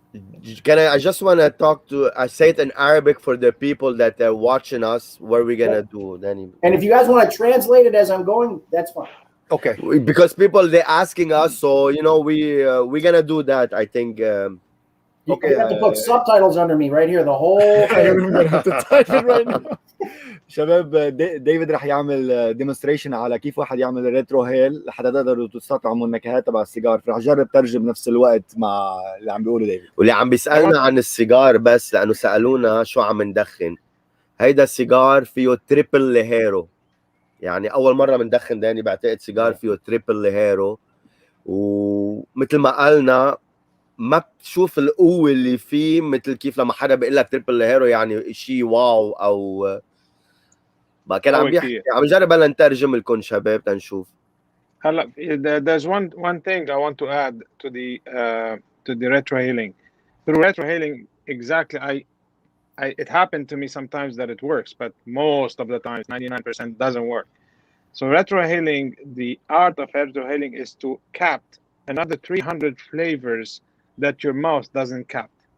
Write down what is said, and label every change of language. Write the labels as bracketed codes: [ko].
[en] I just want to I say it in Arabic for the people that are watching us. What we're gonna do then? And if you guys want to translate it as I'm going, that's fine. Okay. Because people, they're asking us, so you know, we're gonna do that. I think. Okay. You have to put subtitles under me right here. The whole thing. [ar] شباب ديفيد رح يعمل ديمونستريشن على كيف واحد يعمل ريترو هيل لحتى تقدروا تستطعموا النكهات تبع السيجار، فرح جرب ترجم بنفس الوقت مع اللي عم بيقوله ديفيد. واللي عم بيسالنا عن السيجار، بس لانه سالونا شو عم ندخن، هيدا السيجار فيه تريبل ليهيرو، يعني اول مره بندخن داني بعتقد سيجار فيه تريبل ليهيرو، ومثل ما قالنا ما بتشوف القوه اللي فيه مثل كيف لما حدا بيقول لك تريبل ليهيرو يعني شيء واو، او بقى كان عم بيحكي كتير. عم نجرب هلا نترجم لكم شباب تنشوف. [en] هلا there's one thing I want to add to the retrohaling. Through retrohaling, exactly, it happened to me sometimes that it works, but most of the times, 99% doesn't work. So retrohaling, the art of retrohaling is to cap another 300 flavors that your mouth doesn't cap.